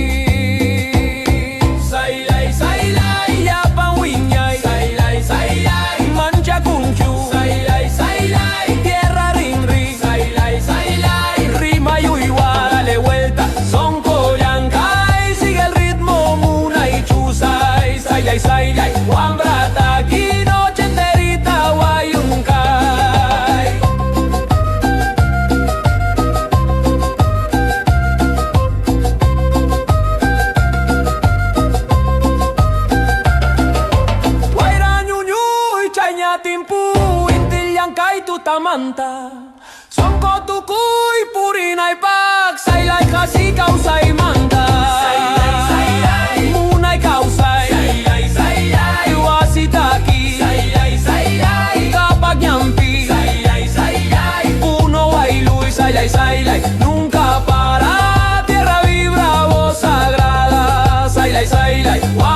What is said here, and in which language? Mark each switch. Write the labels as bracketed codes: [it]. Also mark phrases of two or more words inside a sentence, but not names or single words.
[qu] Saylay, saylay, apan wiñay, saylay, saylay, mancha kunchu, saylay, saylay, tierra rinri, saylay, saylay, rima yuiwa, [es] dale vuelta, sonkoyankay, sigue el ritmo [qu] muna y chusay, saylay, saylay, wambra taki [es] noche enterita [qu] guayunca. Timpu, intilyankay tutamanta, songko tukuy, purinay pak, saylay kasi kausay manta. Saylay, saylay, munay kausay, saylay, saylay, iwasitaki, saylay, saylay, kapag nyampi, saylay, saylay, puno ay luy, saylay, saylay, [es] nunca para, tierra vibra, voz sagrada, [qu] saylay, saylay.